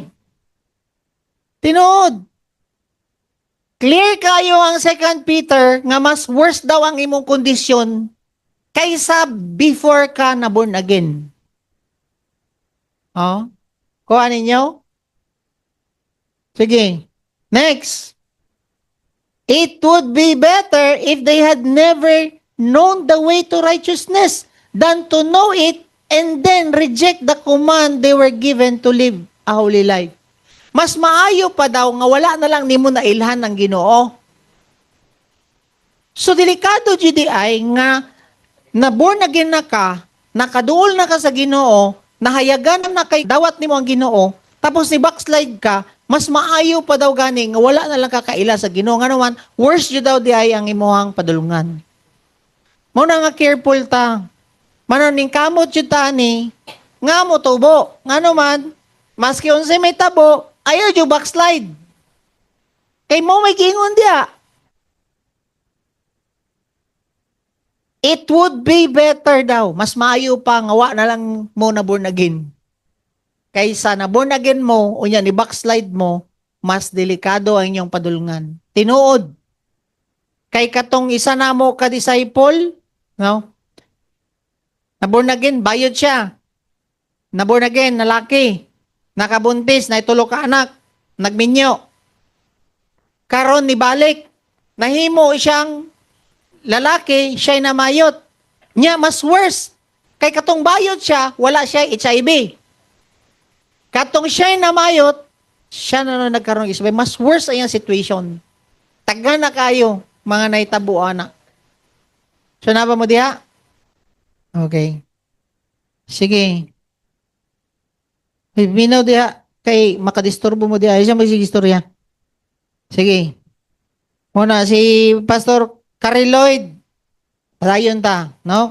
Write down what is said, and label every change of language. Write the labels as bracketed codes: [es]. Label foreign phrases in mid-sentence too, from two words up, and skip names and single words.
[ceb] Tinuod. Clear kayo ang 2 Peter nga mas worse daw ang imong kondisyon kaysa before ka na [en] born again. [ceb] Kuha ninyo? Sige. Next. [en] It would be better if they had never known the way to righteousness than to know it and then reject the command they were given to live a holy life. [ceb] Mas maayo pa daw nga wala na lang nimo na ilhan ng Ginoo. So delikado jud ay nga na [en] born again [ceb] na ka, nakaduol na ka sa Ginoo, nahayagan na kay dawat nimo ang Ginoo, tapos ni backslide ka, mas maayo pa daw gani nga wala na lang kakaila sa Ginoo. Nga naman, worse jud daw di ay ang imuhang padulungan. Mo na nga careful ta. Mano ning kamot jud ta ni nga mo tubo. Nga naman, maski unsay may tabo, ayaw jud backslide. Kay mo may gingon dia. [en] It would be better daw. [ceb] Mas maayo pa nga wa na lang mo na [en] born again. [ceb] Kaysa na [en] born again [ceb] mo, unya ni backslide mo, mas delikado ang inyong padulungan. Tinuod. Kay katong isa na mo ka-disciple, no? Na [en] born again, [ceb] bayod siya. Na [en] born again, [ceb] lalaki. Nakabuntis, na itulo ka anak. nagminyo. Karon ni balik, nahimo siyang lalaki, siya'y namayot. Nya, mas worse. Kay katong bayot siya, wala siya HIV. Katong siya'y namayot, [tl] siya na nagkaroon ng HIV. [ceb] Mas worse ay ang situation. Taga na kayo, mga naitabuan na. So, na ba mo diha? Okay. Sige. Minaw diha, kay makadisturbo mo diha. Ay siya magsigistorya. Sige. Muna, si Pastor Carrie Lloyd. Padayon ta. No?